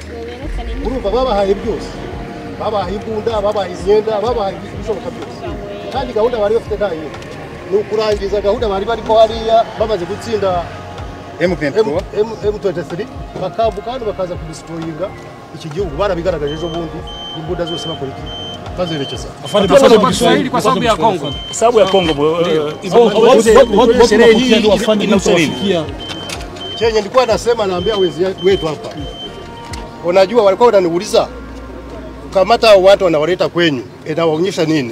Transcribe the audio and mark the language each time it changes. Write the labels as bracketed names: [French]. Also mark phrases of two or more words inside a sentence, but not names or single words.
[Kinyarwanda] Urumva babahaye byose, babahaye imbunda, babahaye imyenda, babahaye ibishoboka byose, kandi gahunda bari bafite nta yindi ni ukurangiza gahunda bari bariko hariya bamaze gutsinda M23 bakambuka hano bakaza kudistroyinga iki gihugu. Barabigaragaje ejo bundi imbunda zose bakora iki bazerekeza [Swahili] Kiswahili kwa sababu ya Kongo. Sababu ya Kongo. Chenye nilikuwa nasema, naambia wezi wetu hapa, unajua walikuwa wananiuliza kamata watu wanawaleta kwenyu inawaonyesha nini?